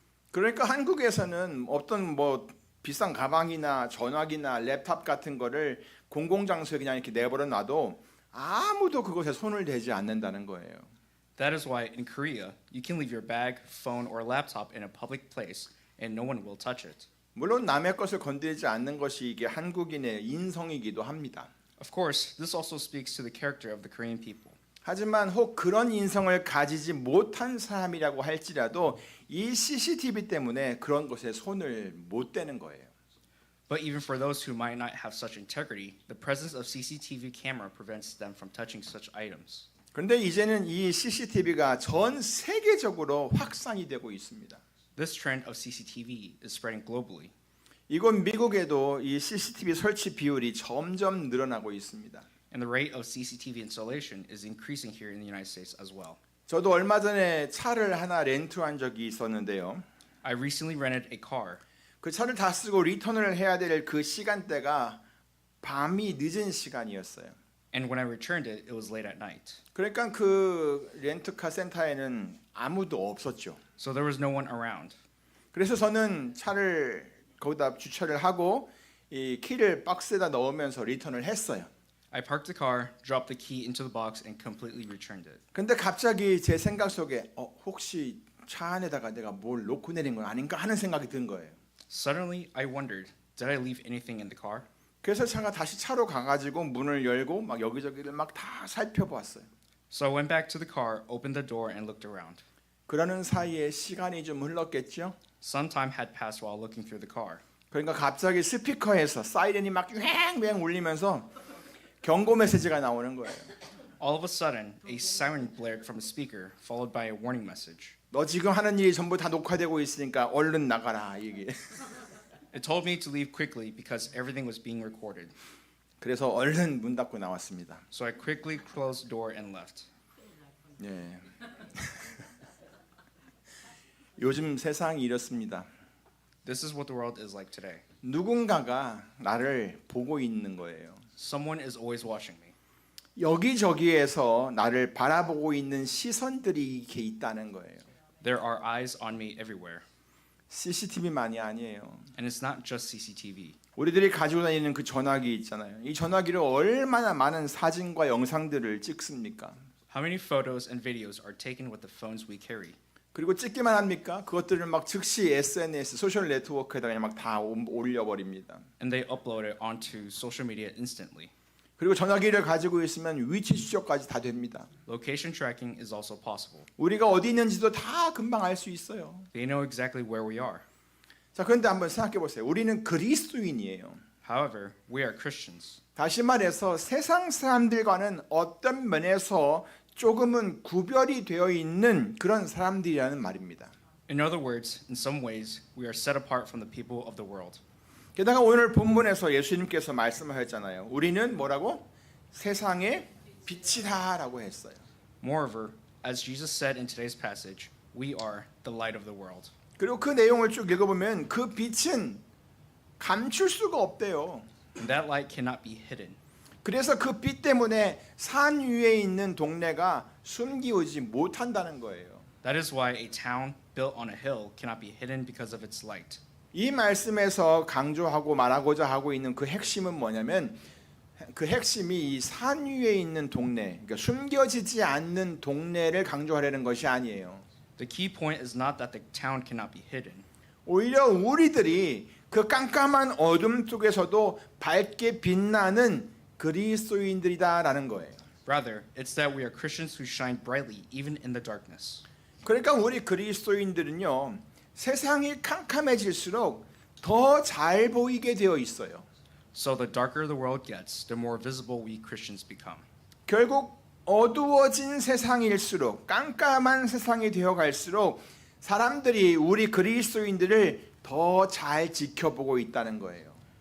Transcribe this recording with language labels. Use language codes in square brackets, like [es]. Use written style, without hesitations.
[ko] 그러니까 한국에서는 어떤 비싼 가방이나 전화기나 랩탑 같은 거를 공공장소에 그냥 이렇게 내버려 놔도 아무도 그것에 손을 대지 않는다는 거예요. [en] That is why in Korea, you can leave your bag, phone, or laptop in a public place and no one will touch it. [ko] 물론 남의 것을 건드리지 않는 것이 이게 한국인의 인성이기도 합니다. [en] Of course, this also speaks to the character of the Korean people. [ko] 하지만 혹 그런 인성을 가지지 못한 사람이라고 할지라도 이 CCTV 때문에 그런 것에 손을 못 대는 거예요. [en] But even for those who might not have such integrity, the presence of CCTV camera prevents them from touching such items. [ko] 그런데 이제는 이 CCTV가 전 세계적으로 확산이 되고 있습니다. [en] This trend of CCTV is spreading globally. [ko] 이곳 미국에도 이 CCTV 설치 비율이 점점 늘어나고 있습니다. [en] And the rate of CCTV installation is increasing here in the United States as well. [ko] 저도 얼마 전에 차를 하나 렌트한 적이 있었는데요. [en] I recently rented a car. [ko] 그 차를 다 쓰고 리턴을 해야 될 그 시간대가 밤이 늦은 시간이었어요. [en] And when I returned it, it was late at night. [ko] 그러니까 그 렌트카 센터에는 아무도 없었죠. [en] So there was no one around. [ko] 그래서 저는 차를 거기다 주차를 하고 이 키를 박스에다 넣으면서 리턴을 했어요. [en] I parked the car, dropped the key into the box, and completely returned it. [ko] 근데 갑자기 제 생각 속에 혹시 차 안에다가 내가 뭘 놓고 내린 건 아닌가 하는 생각이 든 거예요. [en] Suddenly, I wondered, did I leave anything in the car? [ko] 그래서 제가 다시 차로 가가지고 문을 열고 막 여기저기를 막 다 살펴보았어요. [en] So I went back to the car, opened the door, and looked around. [ko] 그러는 사이에 시간이 좀 흘렀겠죠. [en] Some time had passed while looking through the car. [ko] 그러니까 갑자기 스피커에서 사이렌이 막 왱왱 울리면서 경고 메시지가 나오는 거예요. [en] All of a sudden, a siren blared from a speaker, followed by a warning message. [ko] 너 지금 하는 일이 전부 다 녹화되고 있으니까 얼른 나가라 이게. [en] It told me to leave quickly because everything was being recorded. [ko] 그래서 얼른 문 닫고 나왔습니다. [en] So I quickly closed the door and left. [ko] 예. 요즘 세상이 이렇습니다. [en] This is what the world is like today. [ko] 누군가가 나를 보고 있는 거예요. [en] Someone is always watching me. [ko] 여기저기에서 나를 바라보고 있는 시선들이 이렇게 있다는 거예요. [en] There are eyes on me everywhere. [ko] CCTV만이 아니에요. [en] And it's not just CCTV. [ko] 우리들이 가지고 다니는 그 전화기 있잖아요. 이 전화기를 얼마나 많은 사진과 영상들을 찍습니까? [en] How many photos and videos are taken with the phones we carry? [ko] 그리고 찍기만 합니까? 그것들을 막 즉시 SNS, 소셜 네트워크에다가 그냥 막 다 올려버립니다. [en] And they upload it onto social media instantly. [ko] 그리고 전화기를 가지고 있으면 위치 추적까지 다 됩니다. [en] Location tracking is also possible. [ko] 우리가 어디 있는지도 다 금방 알 수 있어요. [en] They know exactly where we are. [ko] 자, 그런데 한번 생각해 보세요. 우리는 그리스도인이에요. [en] However, we are Christians. [ko] 다시 말해서 세상 사람들과는 어떤 면에서 조금은 구별이 되어 있는 그런 사람들이라는 말입니다. [en] In other words, in some ways, we are set apart from the people of the world. [ko] 게다가 오늘 본문에서 예수님께서 말씀하셨잖아요. 우리는 뭐라고? 세상의 빛이다라고 했어요. [en] Moreover, as Jesus said in today's passage, we are the light of the world. [ko] 그리고 그 내용을 쭉 읽어보면 그 빛은 감출 수가 없대요. [en] And that light cannot be hidden. [ko] 그래서 그 빛 때문에 산 위에 있는 동네가 숨기우지 못한다는 거예요. [en] That is why a town built on a hill cannot be hidden because of its light. [ko] 이 말씀에서 강조하고 말하고자 하고 있는 그 핵심은 뭐냐면 그 핵심이 이 산 위에 있는 동네, 그러니까 숨겨지지 않는 동네를 강조하려는 것이 아니에요. [en] The key point is not that the town cannot be hidden. [ko] 오히려 우리들이 그 깜깜한 어둠 속에서도 밝게 빛나는 그리스도인들이다라는 거예요. [en] Rather, it's that we are Christians who shine brightly even in the darkness. [ko] 그러니까 우리 그리스도인들은요, 세상이 캄캄해질수록 더 잘 보이게 되어 있어요. [en] So the darker the world gets, the more visible we Christians become. [ko] 결국 어두워진 세상일수록, 깜깜한 세상이 되어 갈수록 사람들이 우리 그리스도인들을 더 잘 지켜보고 있다는 거예요.